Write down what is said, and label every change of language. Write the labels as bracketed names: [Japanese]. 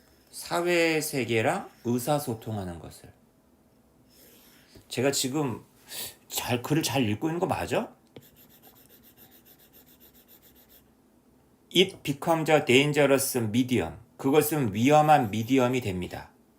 [Korean] 사회 세계랑 의사소통하는 것을. 제가 지금 글을 잘 읽고 있는 거 맞아? [English] It becomes a dangerous medium. [Korean] 그것은 위험한 미디엄이 됩니다.